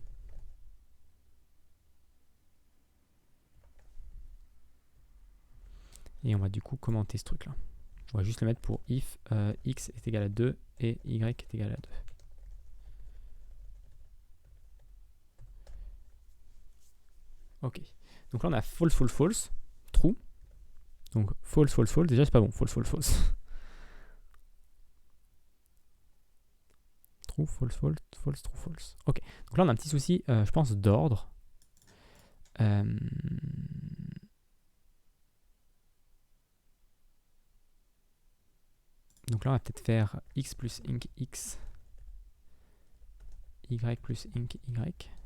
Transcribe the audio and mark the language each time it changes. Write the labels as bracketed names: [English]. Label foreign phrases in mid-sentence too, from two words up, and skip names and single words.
[French] Et on va du coup commenter ce truc-là. On va juste le mettre pour if x est égal à 2 et y est égal à 2. Ok. Donc là, on a [English] false, false, false, true. [French] Donc [English] false, false, false. [French] Déjà, c'est pas bon. [English] False, false, false. True, false, false, false, true, false. [French] Ok. Donc là, on a un petit souci, je pense, d'ordre. Donc là, on va peut-être faire x plus inc x, y plus inc y.